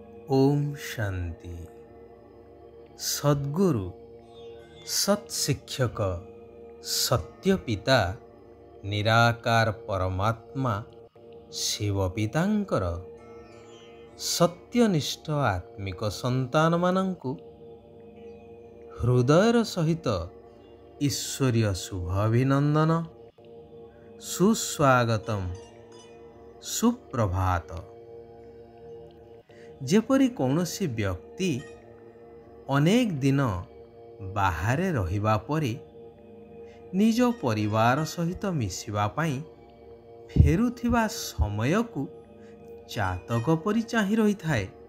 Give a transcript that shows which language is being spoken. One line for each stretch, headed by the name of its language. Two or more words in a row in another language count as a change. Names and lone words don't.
Odia: ଓମ ଶାନ୍ତି। ସଦ୍ଗୁରୁ ସତ୍ଶିକ୍ଷକ ସତ୍ୟ ପିତା ନିରାକାର ପରମାତ୍ମା ଶିବ ପିତାଙ୍କର ସତ୍ୟନିଷ୍ଠ ଆତ୍ମିକ ସନ୍ତାନ ମାନଙ୍କୁ ହୃଦୟର ସହିତ ଈଶ୍ୱରୀୟ ଶୁଭ ଅଭିନନ୍ଦନ, ସୁସ୍ୱାଗତମ, ସୁପ୍ରଭାତ। ଯେପରି କୌଣସି ବ୍ୟକ୍ତି ଅନେକ ଦିନ ବାହାରେ ରହିବା ପରେ ନିଜ ପରିବାର ସହିତ ମିଶିବା ପାଇଁ ଫେରୁଥିବା ସମୟ କୁ ଚାତକ ପରି ଚାହିଁ ରହିଥାଏ।